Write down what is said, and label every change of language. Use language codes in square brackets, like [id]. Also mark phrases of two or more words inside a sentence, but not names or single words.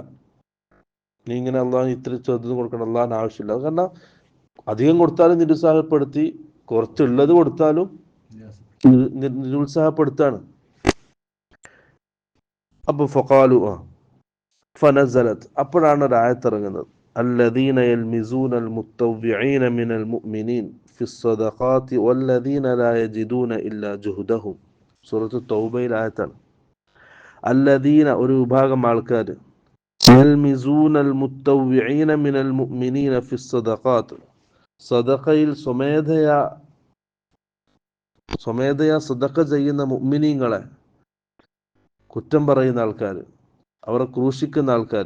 [ml] നീ ഇങ്ങനെ അള്ളാഹുന് ഇത്ര ചെറുത് കൊടുക്കണം, അള്ളാഹിന് ആവശ്യമില്ല. അത് കാരണം അധികം കൊടുത്താലും നിരുത്സാഹപ്പെടുത്തി, കുറച്ചുള്ളത് കൊടുത്താലും നിരുത്സാഹപ്പെടുത്താണ്. അപ്പൊ [ar] فقالوا فنزلت, [ml] അപ്പോഴാണ് ഒരു ആയത്ത് ഇറങ്ങുന്നത്, [ar] الذين يلمزون المتطوعين من المؤمنين في الصدقات والذين لا يجدون إلا جهدهم. [ml] സൂറത്ത് തൗബയിൽ ആയത്താണ്. അല്ലദീന, ഒരു വിഭാഗം ആൾക്കാർ, [ar] يلمزون المطوعين من المؤمنين في الصدقات, [ml] സദഖയിൽ സ്വമേധയാ സദഖ ചെയ്യുന്ന മുഅ്മിനീങ്ങളെ കുറ്റം പറയുന്ന ആൾക്കാർ, അവരെ ക്രൂശിക്കുന്ന ആൾക്കാർ.